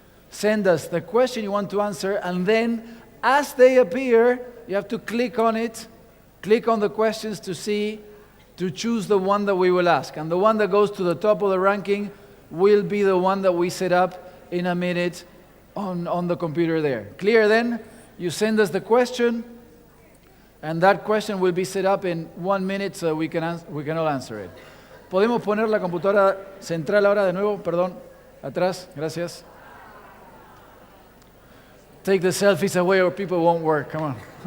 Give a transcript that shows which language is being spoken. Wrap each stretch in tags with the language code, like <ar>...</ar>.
<en>Send us the question you want to answer, and then as they appear, you have to click on it, click on the questions to choose the one that we will ask. And the one that goes to the top of the ranking will be the one that we set up in a minute on the computer there. Clear then? You send us the question, and that question will be set up in 1 minute so we can all answer it.</en> <es>¿Podemos poner la computadora central ahora de nuevo? Perdón, atrás, gracias.</es> <en>Take the selfies away or people won't work, come on.</en>